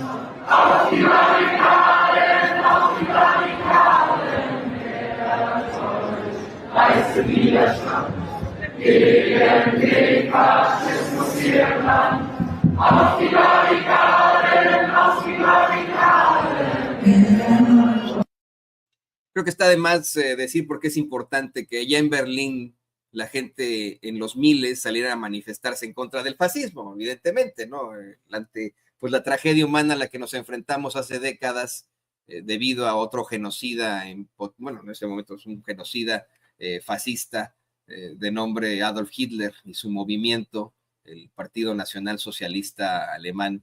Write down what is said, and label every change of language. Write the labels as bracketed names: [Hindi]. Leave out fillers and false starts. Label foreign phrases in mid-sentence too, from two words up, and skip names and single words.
[German] Auf die Barrikaden, auf die Barrikaden. Der leiste Widerstand. Gegen den Faschismus hier im Land. Auf die Barrikaden, auf die Barrikaden. [Spanish] Creo que está de más decir por qué es importante que ya en Berlín la gente en los miles saliera a manifestarse en contra del fascismo, evidentemente, ¿no? Ante pues la tragedia humana a la que nos enfrentamos hace décadas debido a otro genocida, bueno, en ese momento es un genocida fascista de nombre Adolf Hitler y su movimiento, el Partido Nacional Socialista Alemán.